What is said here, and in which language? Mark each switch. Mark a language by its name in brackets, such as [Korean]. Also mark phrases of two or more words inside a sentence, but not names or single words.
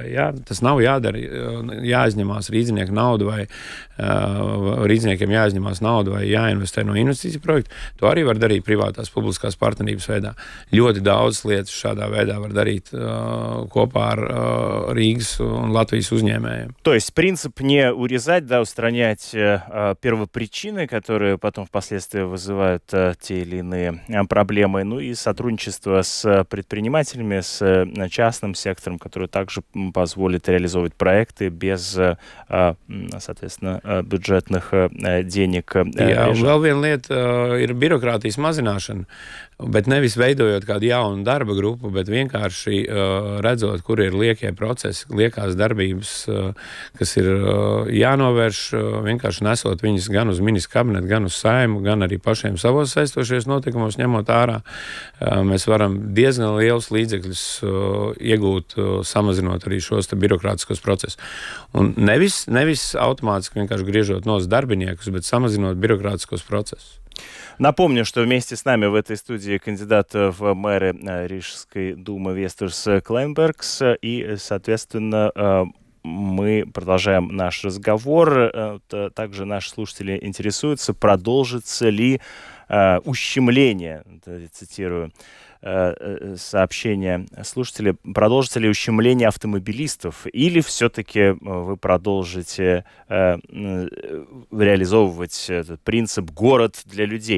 [Latvian] Jā, tas nav jādara, jāizņemās rīdzinieku naudu vai rīdziniekiem jāizņemās naudu vai jāinvestē no investīciju projektu. To arī var darīt privātās publiskās partnerības veidā. Ļoti daudz lietas šādā veidā var darīt kopā ar Рīgas un Латвijas uzņēmējiem. [Russian] То есть принцип не урезать, да, устранять первопричины, которые потом впоследствии вызывают те или иные проблемы, ну и сотрудничество с предпринимателями, с частным сектором, который также позволит реализовывать проекты без, соответственно, бюджетных денег. [Latvian] Jā, vēl viena lieta ir birokrātijas mazināšana, bet nevis veidojot kādu jaunu darba grupu, bet vienkārši redzot, kur ir liekie procesi, liekās darbības, kas ir jānovērš, vienkārši nesot viņas gan uz ministru kabinetu, gan uz Saimu, gan arī pašiem savos saistošies notikumos ņemot ārā. Mēs varam diezgan lielus līdzekļus iegūt, samazinot arī šos birokrātiskos procesus. Un nevis automātiski vienkārši griežot nos darbiniekus, bet samazinot birokrātiskos процесsus. [Russian] Напомню, что вместе с нами в этой студии кандидат в мэры Рижской думы Вестерс Клейнбергс, и, соответственно, мы продолжаем наш разговор. Также наши слушатели интересуются, продолжится ли ущемление, цитирую сообщение слушателей, продолжится ли ущемление автомобилистов, или все-таки вы продолжите реализовывать этот принцип «город для людей».